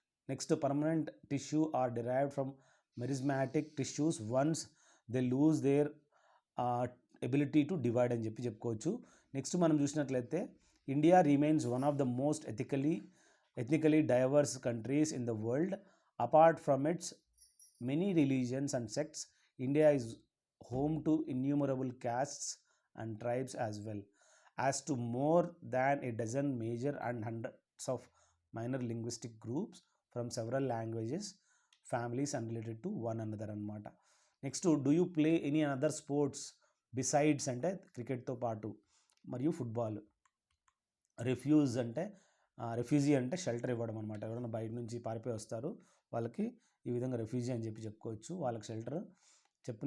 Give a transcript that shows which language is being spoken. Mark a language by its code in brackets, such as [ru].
[en] next permanent tissue are derived from meristematic tissues once they lose their ability to divide [te] అని చెప్పి చెప్పుకోవచ్చు. [en] next [te] మనం చూసినట్లయితే [en] India remains one of the most ethnically diverse countries in the world. Apart from its many religions and sects, India is home to innumerable castes and tribes as well as to more than a dozen major and hundreds of minor linguistic groups from several languages, families unrelated to one another [te] అనమాట. [en] next do you play any other sports besides [te] అంటే క్రికెట్తో పాటు మరియు football. Refugee అంటే shelter ఇవ్వడం అనమాట. ఎవరైనా బయట నుంచి పారిపోయి వస్తారు వాళ్ళకి ఈ విధంగా రెఫ్యూజీ అని చెప్పి చెప్పుకోవచ్చు, వాళ్ళకి షెల్టర్ చెప్పు.